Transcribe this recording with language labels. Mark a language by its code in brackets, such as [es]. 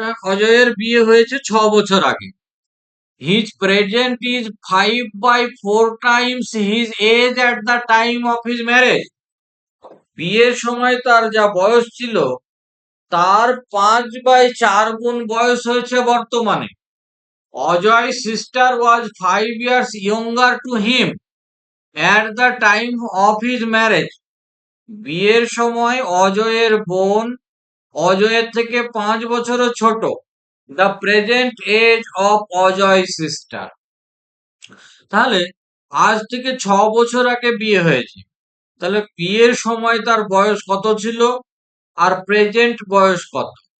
[bn] অজয়ের বিয়ে হয়েছে 6 বছর আগে। [en] His present is 5/4 times his age at the time of his marriage. [bn] বিয়ের সময় তার যা বয়স ছিল, তার 5/4 গুণ বয়স হয়েছে বর্তমানে। [en] Ajay sister was 5 years younger to him at the time of his marriage. [bn] বিয়ের সময় অজয়ের বোন অজয়ের থেকে 5 বছরের ছোট। [en] The present age of Ajay sister. [bn] তাহলে আজ থেকে 6 বছর আগে বিয়ে হয়েছে, তাহলে বিয়ের সময় তার বয়স কত ছিল আর প্রেজেন্ট বয়স কত?